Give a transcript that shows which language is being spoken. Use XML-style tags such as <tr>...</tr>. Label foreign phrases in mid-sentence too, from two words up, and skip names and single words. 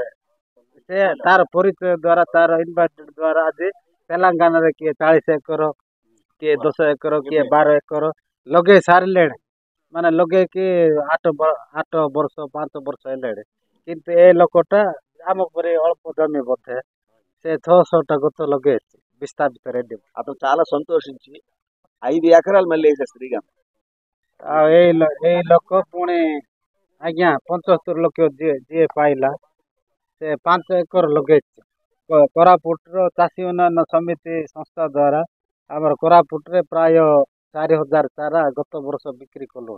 <or>ସେ ତାର ପରିଚୟ ଦ୍ୱାରା ତାର ଇନଭାଇଟେଡ୍ ଦ୍ୱାରା ଆଜି ତେଲେଙ୍ଗାନାରେ କିଏ 40 ଏକର, କିଏ 10 ଏକର, କିଏ 12 ଏକର ଲଗେଇ ସାରିଲେଣି। ମାନେ ଲଗେଇକି 8 ବର୍ଷ 5 ବର୍ଷ ହେଲେଣି। କିନ୍ତୁ ଏ ଲୋକଟା ଆମ ପରି ଅଳ୍ପ ଜମି ବୋଧେ ସେ 600ଟା ଗଛ ଲଗେଇଛି విస్తాపిత రెడ్డి.</or> <te>అతను చాలా సంతోషించి 5 ఎకరాలు మళ్ళీ వేసేస్తారు శ్రీకాంత్.</te> <or>ଆଉ ଏଇ ଲୋକ ପୁଣି ଆଜ୍ଞା 75 ଲକ୍ଷ ଯିଏ ପାଇଲା ସେ 5 ଏକର ଲଗେଇଛି। କୋରାପୁଟର ଚାଷୀ ଉନ୍ନୟନ ସମିତି ସଂସ୍ଥା ଦ୍ୱାରା ଆମର କୋରାପୁଟରେ ପ୍ରାୟ 4,000 ଚାରା ଗତ ବର୍ଷ ବିକ୍ରି କଲୁଣି।</or>